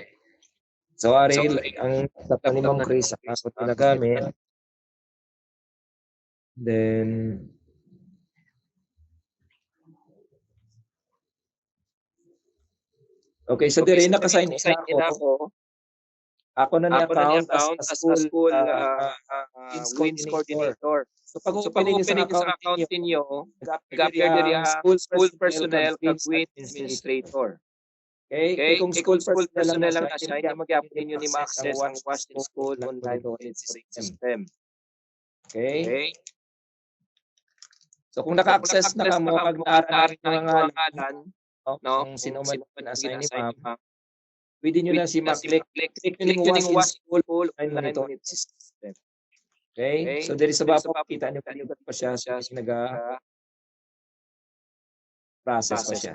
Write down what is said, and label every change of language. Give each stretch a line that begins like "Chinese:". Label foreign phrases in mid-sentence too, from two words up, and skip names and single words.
Hiligaynon: So, Ariel, ang laptop ni Ma'am Chris ako ginagamit. Then, okay, so dire naka-sign in ako. Ako na ni account as
English: school WINS coordinator.
Hiligaynon: So pag open sa account ninyo, nag-appear diri ang
English: school personnel
Hiligaynon: kag
English: WINS administrator.
Hiligaynon: Okay, kung
English: school personnel
Hiligaynon: lang na-assign, magyapon ninyo ni ma-access ang WASH School online monitoring system. Okay? So kung naka-access na kamo kag naari na nga ngalan, no, kung sino man assign ni ma'am, pwede nyo na si ma-click nyo yung WASH School online monitoring system. Okay? So
English: there is a
Hiligaynon: bapa, kita nyo pa siya nag-process pa siya.